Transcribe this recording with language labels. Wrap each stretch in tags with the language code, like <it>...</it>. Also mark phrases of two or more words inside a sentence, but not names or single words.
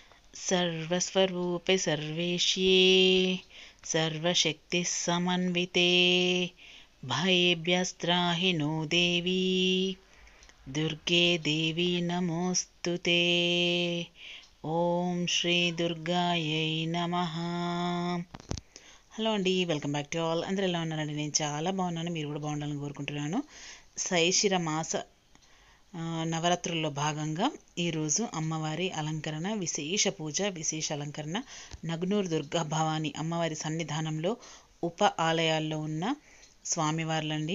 <sa>सर्वस्वरूपे सर्वेश्ये सर्वशक्तिसमन्विते भयेभ्यस्त्राहि नो देवी दुर्गे देवी नमोस्तुते। ఓం శ్రీ దుర్గాయై నమః.</sa> <en>హలో అండి, welcome back to all.</en> <te>అందరూ ఎలా ఉన్నారండి? నేను చాలా బాగున్నాను, మీరు కూడా బాగుండాలని కోరుకుంటున్నాను. శైశిర మాస నవరాత్రుల్లో భాగంగా ఈరోజు అమ్మవారి అలంకరణ, విశేష పూజ, విశేష అలంకరణ నగ్నూరు దుర్గా భవాని అమ్మవారి సన్నిధానంలో ఉప ఆలయాల్లో ఉన్న స్వామివార్లండి.</te>